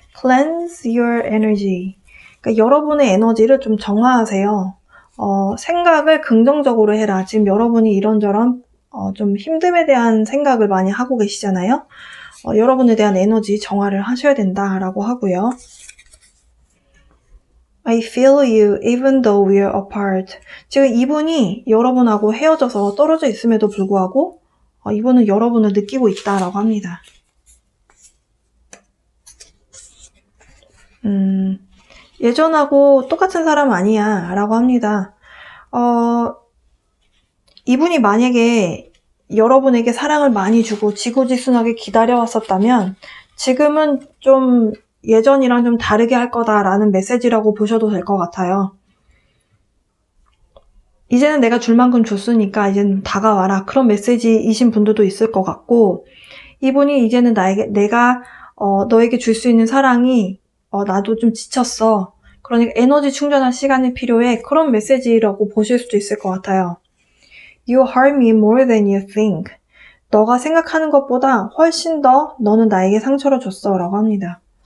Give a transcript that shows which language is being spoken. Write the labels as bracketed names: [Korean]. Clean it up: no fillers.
[English] Cleanse your energy. [Korean] 그러니까 여러분의 에너지를 좀 정화하세요. 생각을 긍정적으로 해라. 지금 여러분이 이런저런 좀 힘듦에 대한 생각을 많이 하고 계시잖아요. 여러분에 대한 에너지 정화를 하셔야 된다라고 하고요. [English] I feel you even though we're apart. [Korean] 지금 이분이 여러분하고 헤어져서 떨어져 있음에도 불구하고 이분은 여러분을 느끼고 있다라고 합니다. 예전하고 똑같은 사람 아니야 라고 합니다. 이분이 만약에 여러분에게 사랑을 많이 주고 지고지순하게 기다려왔었다면 지금은 좀 예전이랑 좀 다르게 할 거다라는 메시지라고 보셔도 될 것 같아요. 이제는 내가 줄 만큼 줬으니까 이제는 다가와라. 그런 메시지이신 분들도 있을 것 같고, 이분이 이제는 내가 너에게 줄 수 있는 사랑이 나도 좀 지쳤어. 그러니까 에너지 충전할 시간이 필요해. 그런 메시지라고 보실 수도 있을 것 같아요. [English] You hurt me more than you think. [Korean] 너가 생각하는 것보다 훨씬 더 너는 나에게 상처를 줬어 라고 합니다.